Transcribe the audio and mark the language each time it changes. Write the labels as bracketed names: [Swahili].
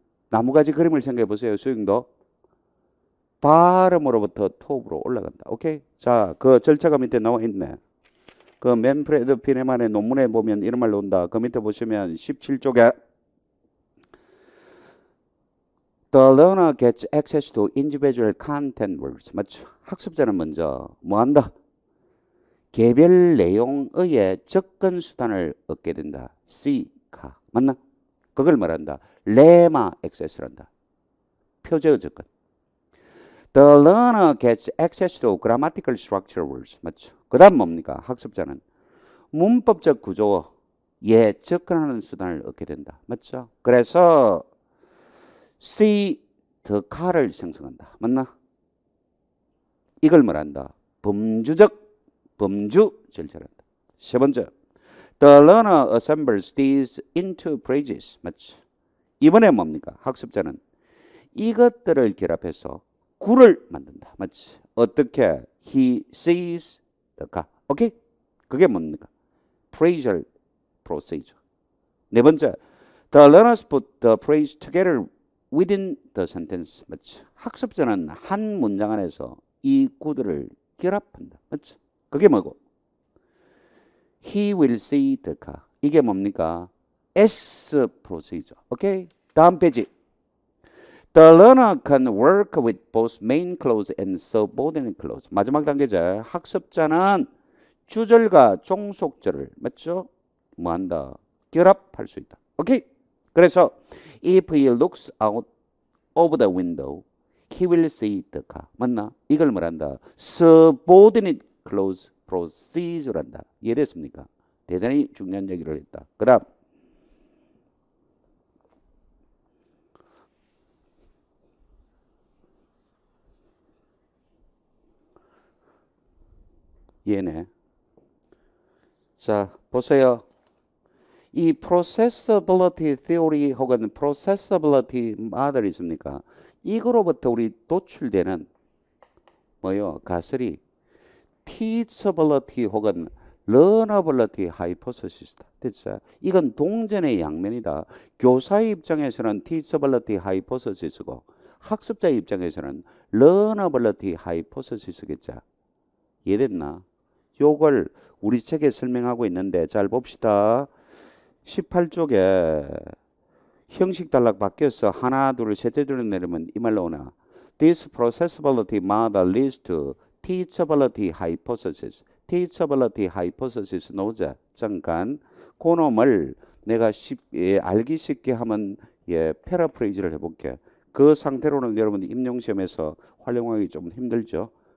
[Korean] 나무가지 그림을 생각해 보세요. 수익도 발음으로부터 톱으로 올라간다. 오케이? 자, 그 절차가 밑에 나와 있네. 그 맨프레드 피네만의 논문에 보면 이런 말 나온다. 그 밑에 보시면 17쪽에 [English] The learner gets access to individual content works. [Korean] 맞죠? 학습자는 먼저 뭐 한다? 개별 내용의 접근 수단을 얻게 된다. C가 맞나? 그걸 말한다. 레마 액세스란다. 표제어 접근. [English] The learner gets access to grammatical structure words. [Korean] 맞죠? 그 다음 뭡니까? 학습자는 문법적 구조에 접근하는 수단을 얻게 된다. 맞죠? 그래서 C, [English] the car [Korean] 를 생성한다. 맞나? 이걸 말한다. 범주 절차란다. 세 번째, [English] the learner assembles these into phrases. [Korean] 맞죠? 이번에 뭡니까? 학습자는 이것들을 결합해서 구를 만든다. 맞지? 어떻게? [English] He sees the car. [Korean] 오케이? 그게 뭡니까? [English] phrasal procedure. 네 번째, the learners put the phrase together within the sentence. [Korean] 맞지? 학습자는 한 문장 안에서 이 구들을 결합한다. 맞지? 그게 뭐고? [English] He will see the car. [Korean] 이게 뭡니까? [English] S procedure. [Korean] 오케이? 다음 페이지. [English] The learner can work with both main clause and subordinate clause. [Korean] 마지막 단계죠. 학습자는 주절과 종속절을 맞죠? 뭐 한다? 결합할 수 있다. 오케이? [English] 그래서 if he looks out of the window, he will see the car. [Korean] 맞나? 이걸 뭐란다? [English] subordinate clause procedure [Korean] 란다. 이해됐습니까? 대단히 중요한 얘기를 했다. 그 다음 얘네. 자, 보세요. 이 processability theory 혹은 processability model 있습니까? 이거로부터 우리 도출되는 뭐요? 가설이 teachability 혹은 learnability hypothesis다. 됐죠? 이건 동전의 양면이다. 교사의 입장에서는 teachability hypothesis고 학습자의 입장에서는 learnability hypothesis겠죠. 이해됐나? 요걸 우리 책에 설명하고 있는데 잘 봅시다. 18쪽에 형식 단락 바뀌어서 하나 둘 셋째 줄을 내리면 이 말 나오나? [English] This processability model leads to teachability hypothesis. teachability hypothesis [Korean] 나오자. 잠깐 그놈을 내가 알기 쉽게 하면 패러프레이즈를 해볼게. 그 상태로는 여러분들 임용시험에서 활용하기 좀 힘들죠.